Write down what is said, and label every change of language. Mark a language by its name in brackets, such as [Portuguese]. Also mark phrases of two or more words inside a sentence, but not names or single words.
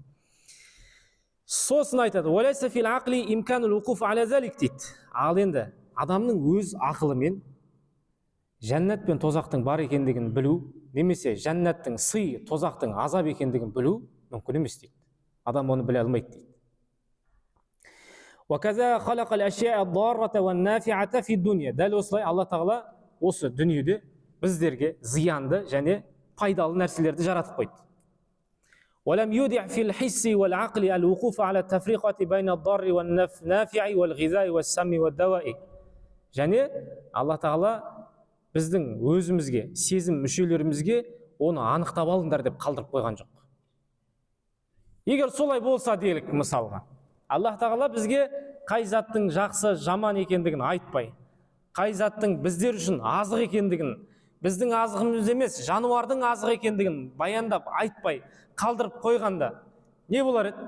[Kazakh] Сосын айтады, ал енді адамның өз ақылымен жәннат пен тозақтың бар екендігін білу, немесе жәннаттың сый, тозақтың азап екендігін білу мүмкін емес дейді. Адам оны біле алмайды дейді. Дәл осылай Алла тағала осы дүниеде біздерге зиянды және пайдалы нәрселерді жаратып қойды. [Arabic] ولم يودع في الحس والعقل الوقوف على التفرقة بين الضار والنافع والغذاء والسم والدواء. [Kazakh] Және Алла тағала біздің өзімізге, сезім мүшелерімізге оны анықтап алыңдар деп қалдырып қойған жоқ. Егер солай болса делік, мысалға, Аллах тағала бізге қай заттың жақсы жаман екендігін айтпай, қай заттың біздер үшін азық екендігін, біздің азығымыз емес жануардың азығы екендігін баяндап айтпай қалдырып қойғанда не болар еді?